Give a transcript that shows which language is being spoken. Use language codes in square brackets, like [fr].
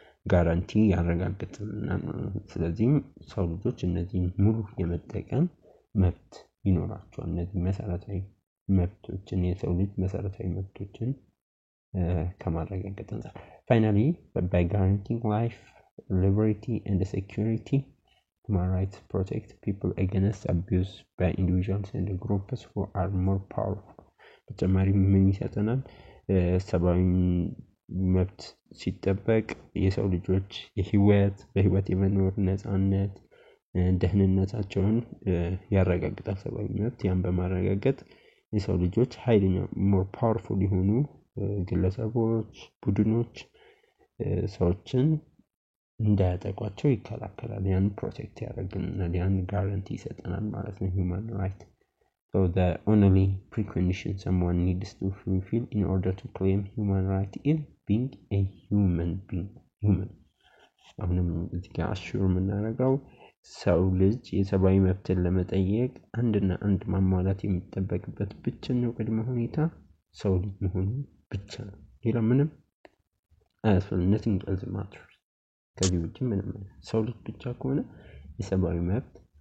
[am] ጋራንቲ ያረጋግጥልናል። ስለዚህ ሰው ልጆች እነዚህን ሙሉ የመጠቀም መብት ይኖራቸዋል። እነዚህ መሰረታዊ መብቶችን የሰው ልጅ መሰረታዊ መብቶችን ከማረጋገጥ አንፃር [en] finally by guaranteeing life, liberty and security, human rights protect people against abuse by individuals and groups who are more powerful. [am] በተጨማሪ ምን ይሰጠናል? ሰብአዊ መብት ሲጠበቅ የሰው ልጆች በህይወት የመኖር ነፃነት ደህንነታቸውን ያረጋግጣል። ሰብአዊ መብት ያን በማረጋገጥ የሰው ልጆች ኃይለኛ [en] more powerful [am] የሆኑ ግለሰቦች፣ ቡድኖች ሰዎችን እንዳያጠቋቸው ይከላከላል። ያን ፕሮቴክት ያደርግልናል፣ ያን ጋራንቲ ይሰጠናል ማለት ነው human right. [en] So the only precondition someone needs to fulfill in order to claim human right is being a human being. [am] አሁንም እዚህ ጋር አሹር የምናደርገው ሰው ልጅ የሰብአዊ መብትን ለመጠየቅ አንድ ማሟላት የሚጠበቅበት ብቸኛው ቅድመ ሁኔታ ሰው ልጅ መሆኑ ብቻ ነው። ሌላ ምንም አያስፈልግም። [en] nothing else matters። [am] ከዚህ ውጭ ምንም ሰው ልጅ ብቻ ከሆነ የሰብአዊ መብት